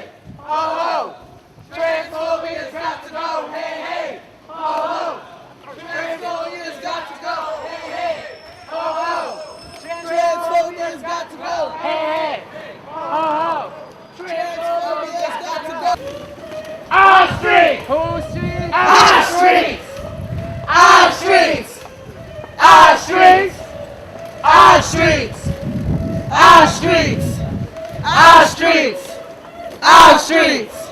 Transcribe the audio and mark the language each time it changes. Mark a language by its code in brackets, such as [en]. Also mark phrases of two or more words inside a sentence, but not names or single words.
[en] Ho, ho! Transphobia's got to go! Hey, hey! Ho, ho! Transphobia's got to go! Hey, hey! Ho, ho! Transphobia's got to go! Hey, hey! Ho, ho! Transphobia's got to go! Our streets! Whose streets? Our streets! Our streets! Our streets! Our streets! Our streets! Our streets! Our streets!